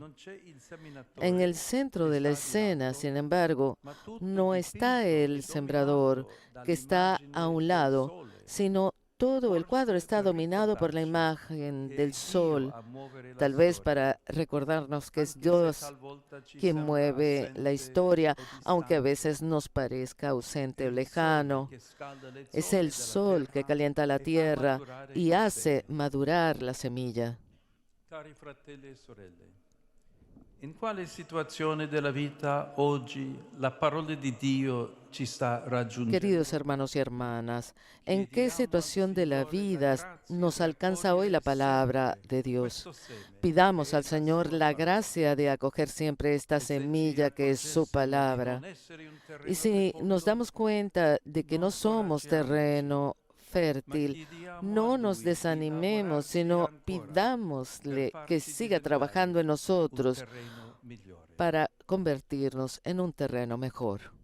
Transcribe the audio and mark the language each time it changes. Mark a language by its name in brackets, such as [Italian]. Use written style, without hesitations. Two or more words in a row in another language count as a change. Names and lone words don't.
[Spanish] En el centro de la escena, sin embargo, no está el sembrador, que está a un lado, sino todo el cuadro está dominado por la imagen del sol, tal vez para recordarnos que es Dios quien mueve la historia, aunque a veces nos parezca ausente o lejano. Es el sol que calienta la tierra y hace madurar la semilla. [Italian] Cari fratelli e sorelle, in quale situazione della vita oggi la parola di Dio ci sta raggiungendo? [Spanish] Queridos hermanos y hermanas, ¿en qué situación de la vida nos alcanza hoy la palabra de Dios? Pidamos al Señor la gracia de acoger siempre esta semilla que es su palabra. Y si nos damos cuenta de que no somos terreno fértil, no nos desanimemos, sino pidámosle que siga trabajando en nosotros para convertirnos en un terreno mejor.